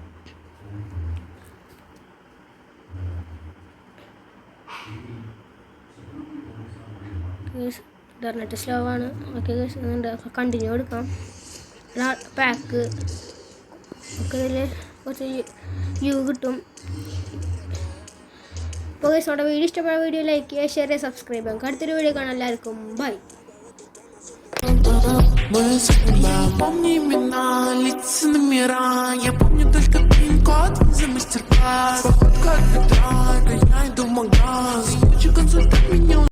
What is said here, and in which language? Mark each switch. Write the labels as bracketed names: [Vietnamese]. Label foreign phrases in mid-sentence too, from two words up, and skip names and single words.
[English] internet slow [Malayalam] ആണ്. [English] okay guys, [Malayalam] കണ്ടിന്യൂ എടുക്കാം. പാക്ക് ഒക്കെ ഇതിൽ കുറച്ച് വ്യൂ കിട്ടും. അപ്പോൾ ഗൈസ്, നമ്മുടെ വീഡിയോ ഇഷ്ടപ്പെട്ട വീഡിയോ ലൈക്ക് ചെയ്യുക, ഷെയർ ചെയ്യുക, സബ്സ്ക്രൈബ് ചെയ്യുക. അടുത്തൊരു വീഡിയോ കാണാം. എല്ലാവർക്കും ബൈ. [Russian] Помни имена, лица номера. Я помню только пин-код за мастер-класс. Походка от Петра, я иду в магаз. Лучший консультант меня